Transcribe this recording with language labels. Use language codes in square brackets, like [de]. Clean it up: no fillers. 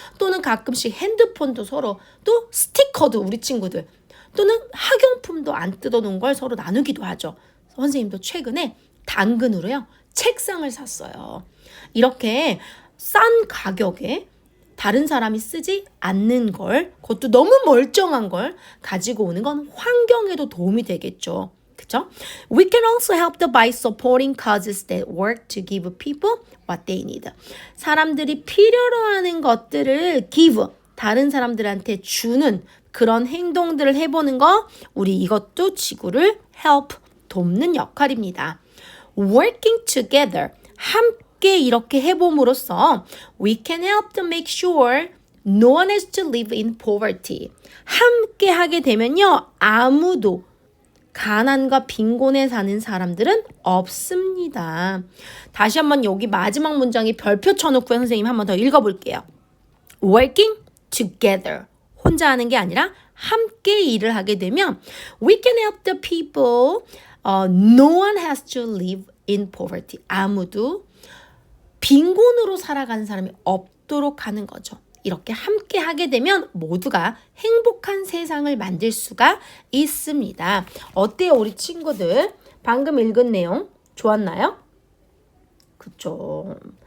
[ko] 또는 가끔씩 핸드폰도 서로, 또 스티커도 우리 친구들, 또는 학용품도 안 뜯어놓은 걸 서로 나누기도 하죠. 선생님도 최근에 당근으로요, 책상을 샀어요. 이렇게 싼 가격에 다른 사람이 쓰지 않는 걸, 그것도 너무 멀쩡한 걸 가지고 오는 건 환경에도 도움이 되겠죠. 그쵸? [en] We can also help by supporting causes that work to give people what they need. [ko] 사람들이 필요로 하는 것들을 give, 다른 사람들한테 주는 그런 행동들을 해보는 거, 우리 이것도 지구를 help, 돕는 역할입니다. [en] Working together, [ko] 함께 이렇게 해봄으로써 [en] we can help to make sure no one has to live in poverty. [ko] 함께 하게 되면요, 아무도 가난과 빈곤에 사는 사람들은 없습니다. 다시 한번 여기 마지막 문장에 별표 쳐놓고 선생님 한번 더 읽어볼게요. [en] Working together. [ko] 혼자 하는 게 아니라 함께 일을 하게 되면 [en] we can help the people. No one has to live in poverty. [ko] 아무도 빈곤으로 살아가는 사람이 없도록 하는 거죠. 이렇게 함께 하게 되면 모두가 행복한 세상을 만들 수가 있습니다. 어때요, 우리 친구들? 방금 읽은 내용 좋았나요? 그쵸.